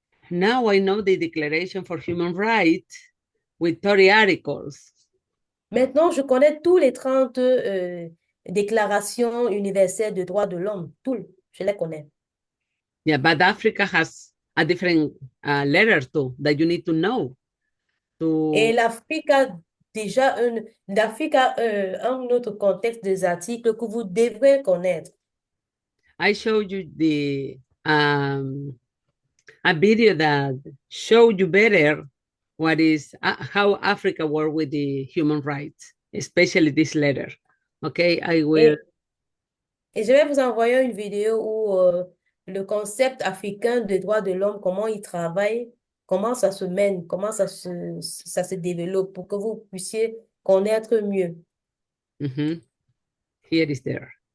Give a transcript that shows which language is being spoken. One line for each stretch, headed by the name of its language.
English: Now I know the Declaration for Human Rights with 30 articles.
French: Maintenant, je connais tous les 30 déclarations universelles de droits de l'homme. Je les connais.
English: Yeah, but Africa has a different letter too that you need to know.
French: Et l'Afrique a déjà un autre contexte des articles que vous devrez connaître.
English: I showed you a video that showed you better what is how Africa work with the human rights, especially this letter. Okay, I will.
French: Et je vais vous envoyer une vidéo où le concept africain des droits de l'homme, comment il travaille, comment ça se mène, comment ça se développe pour que vous puissiez connaître mieux.
English: Mm-hmm. Here is there.